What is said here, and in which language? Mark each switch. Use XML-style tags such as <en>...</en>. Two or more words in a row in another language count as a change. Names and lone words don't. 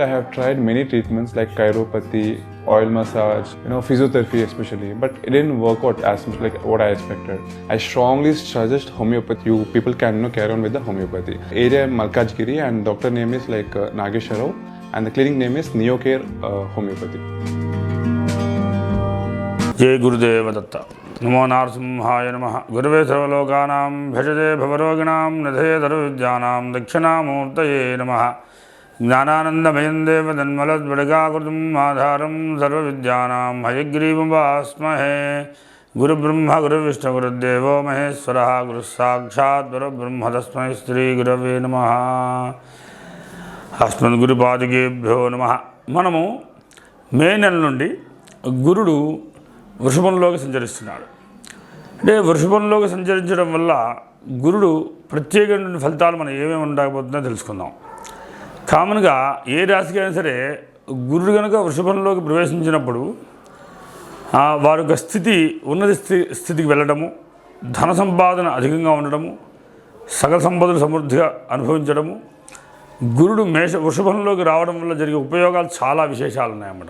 <en>I have tried many treatments like chiropathy, oil massage, physiotherapy especially, but it didn't work out as much like what I expected. I strongly suggest homeopathy. You people can carry on with the homeopathy. Area Malkajgiri, and doctor name is like Nagesharao, and the clinic name is Neocare Homeopathy.</en> <sa>जय गुरुदेव दत्त नमो नारसिंहाय नमः गुरुवे सर्वलोकानां भजते भवरोगिणां निधये सर्वविद्यानां दक्षिणामूर्तये नमः ज्ञानानन्दमयं देवतन्मलद्वडगाकृतिम् आधारं सर्वविद्यानां हयग्रीवमुपास्महे गुरुब्रह्म गुरुविष्णुगुरुदेवो महेश्वरः गुरुस्साक्षात् परब्रह्म तस्मै श्रीगुरवे नमः अस्मद्गुरुपादिकेभ्यो नमः</sa> <te>మనము మే నెల నుండి గురుడు వృషభంలోకి సంచరిస్తున్నాడు. అంటే వృషభంలోకి సంచరించడం వల్ల గురుడు ప్రత్యేకమైన ఫలితాలు మనం ఏమేమి ఉండకపోతుందో తెలుసుకుందాం. కామన్గా ఏ రాశికి అయినా సరే గురుడు కనుక వృషభంలోకి ప్రవేశించినప్పుడు వారి యొక్క స్థితి ఉన్నత స్థితికి వెళ్ళడము, ధన సంపాదన అధికంగా ఉండడము, సకల సంపదలు సమృద్ధిగా అనుభవించడము, గురుడు వృషభంలోకి రావడం వల్ల జరిగే ఉపయోగాలు చాలా విశేషాలు ఉన్నాయన్నమాట.</te>